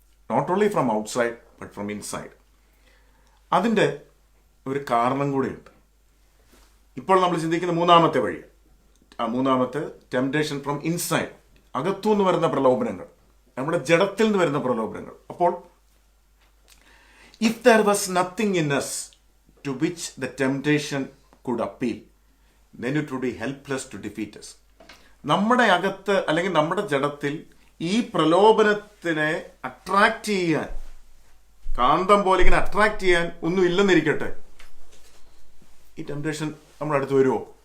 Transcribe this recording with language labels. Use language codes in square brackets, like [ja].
[en] Not only from outside but from inside. [ml] അതിൻ്റെ ഒരു കാരണം കൂടെയുണ്ട്. ഇപ്പോൾ നമ്മൾ ചിന്തിക്കുന്ന മൂന്നാമത്തെ വഴി, മൂന്നാമത്തെ ടെംപ്റ്റേഷൻ ഫ്രം ഇൻസൈഡ്, അകത്തുനിന്ന് വരുന്ന പ്രലോഭനങ്ങൾ, നമ്മുടെ ജഡത്തിൽ നിന്ന് വരുന്ന പ്രലോഭനങ്ങൾ. [en] അപ്പോൾ if there was nothing in us to which the temptation could appeal, then it would be helpless to defeat us. [ml] നമ്മുടെ അകത്ത് അല്ലെങ്കിൽ നമ്മുടെ ജഡത്തിൽ ഈ പ്രലോഭനത്തിനെ അട്രാക്ട് ചെയ്യാൻ, കാന്തം പോലെ ഇങ്ങനെ അട്രാക്ട് ചെയ്യാൻ ഒന്നും ഇല്ലെന്നിരിക്കട്ടെ, ഈ ടെംപ്റ്റേഷൻ നമ്മുടെ അടുത്ത് വരുമോ?